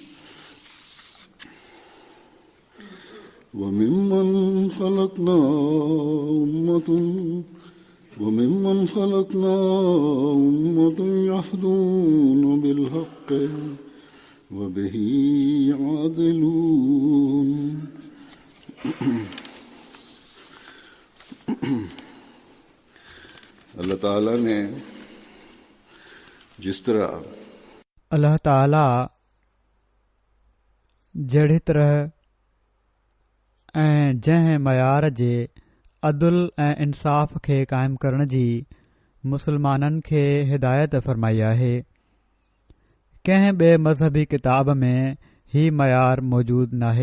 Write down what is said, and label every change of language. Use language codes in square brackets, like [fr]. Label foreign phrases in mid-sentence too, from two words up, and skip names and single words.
[ar] وممن خلقنا أمة يهدون بالحق وبه يعدلون. [ur] اللہ تعالیٰ نے جس طرح [sd] अल्लाह ताला जहिड़ी तरह ऐं जंहिं मयार जे अदुल ऐं इंसाफ़ खे क़ाइमु करण जी मुसलमाननि खे हिदायत फ़रमाई आहे, कंहिं ॿिए मज़हबी किताब में ही मयार मौजूदु नाहे।